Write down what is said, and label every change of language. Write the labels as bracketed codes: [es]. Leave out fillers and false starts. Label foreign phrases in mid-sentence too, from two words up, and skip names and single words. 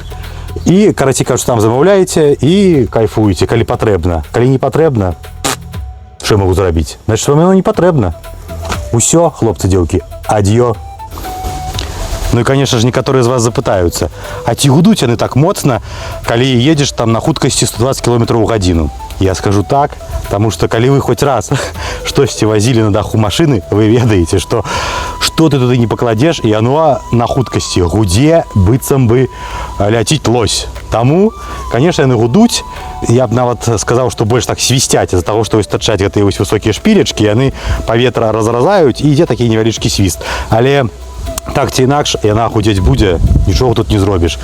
[be] І, карацей кажучы, там замаўляеце і кайфуеце, калі патрэбна. Калі не патрэбна, што я магу зрабіць? Значыць, вам яно не патрэбна. Усё, хлопцы, дзеўкі, ад'ё. Ну і, конечно ж, некаторыя з вас запытаюцца, а ці гудуць яны так моцна, калі едзеш там на хуткасці 120 км в гадзіну? Я скажу так, [ru] потому что, [be] калі вы хоть раз штосьці возили на даху машины, вы ведаете, что што ты туды не пакладзеш, і яно на хуткасці гудзе, быццам бы ляціць лось. Таму, конечно, яны гудуць. Я б нават сказаў, што больш так свісцяць з-за таго, што стачаць гэтыя вось высокія шпілечкі, яны паветра разразаюць, і ідзе такі невялічкі свіст. Але так ці інакш, яна гудзець будзе, нічога тут не зробіш.